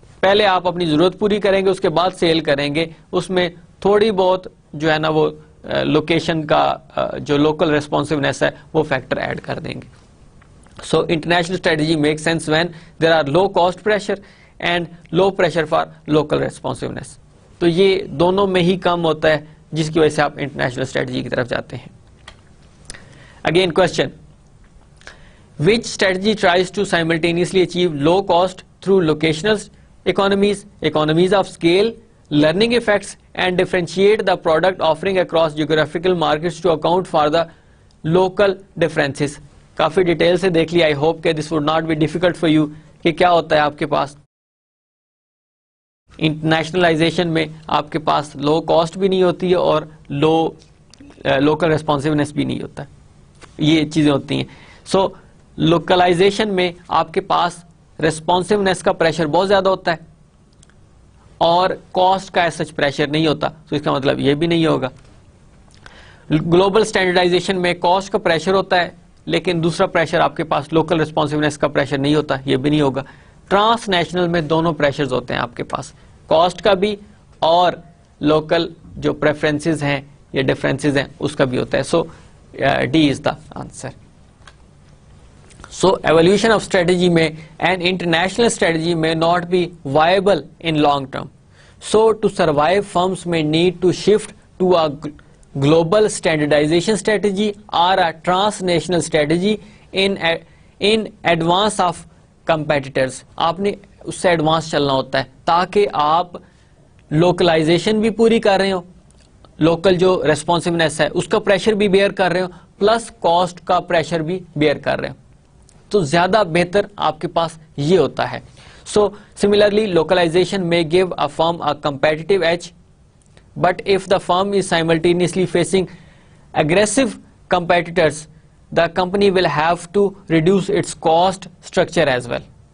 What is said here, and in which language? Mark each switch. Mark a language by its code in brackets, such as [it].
[ur] پہلے آپ اپنی ضرورت پوری کریں گے, اس کے بعد سیل کریں گے, اس میں تھوڑی بہت جو ہے نا وہ لوکیشن کا جو لوکل ریسپانسونیس ہے وہ فیکٹر ایڈ کر دیں گے. [en] So international strategy make sense when there are low cost pressure and low pressure for local responsiveness. [ur] تو یہ دونوں میں ہی کم ہوتا ہے جس کی وجہ سے آپ انٹرنیشنل اسٹریٹجی کی طرف جاتے ہیں. [en] Again question, which strategy tries to simultaneously achieve low cost through locational economies of scale, learning effects, and differentiate the product offering across geographical markets to account for the local differences. [ur] Coffee detail سے دیکھ لی. [en] I hope [ur] کہ [en] this would not be difficult for you [ur] کہ کیا ہوتا ہے آپ کے پاس انٹرنیشنلائزیشن میں آپ کے پاس لو کاسٹ بھی نہیں ہوتی ہے اور لوکل ریسپانسونیس بھی نہیں ہوتا, یہ چیزیں ہوتی ہیں. سو لوکلائزیشن میں آپ کے پاس ریسپانسونیس کا پریشر بہت زیادہ ہوتا ہے اور کاسٹ کا سچ پریشر نہیں ہوتا, تو اس کا مطلب یہ بھی نہیں ہوگا. گلوبل اسٹینڈرڈائزیشن میں کاسٹ کا پریشر ہوتا ہے لیکن دوسرا پریشر آپ کے پاس لوکل ریسپانسونیس کا پریشر نہیں ہوتا, یہ بھی نہیں ہوگا. ٹرانس نیشنل میں دونوں پریشرز ہوتے ہیں آپ کے پاس, کاسٹ کا بھی اور لوکل جو پریفرنسز ہیں یا ڈفرینسز ہیں اس کا بھی ہوتا ہے. [en] So D is the answer. So evolution of strategy may and international strategy may not be viable in long term. So to survive, firms may need to shift to a global standardization strategy or a transnational strategy in advance of competitors. [ur] آپ نے اس سے advance چلنا ہوتا ہے تاکہ آپ localisation بھی پوری کر رہے ہو, لوکل جو ریسپانسونیس ہے اس کا پریشر بھی بیئر کر رہے ہو, پلس کاسٹ کا پریشر بھی بیئر کر رہے ہو, تو زیادہ بہتر آپ کے پاس یہ ہوتا ہے. [en] So similarly localization میں give a firm a competitive edge, but if the firm is simultaneously facing aggressive competitors, the company will have to reduce its cost structure as well.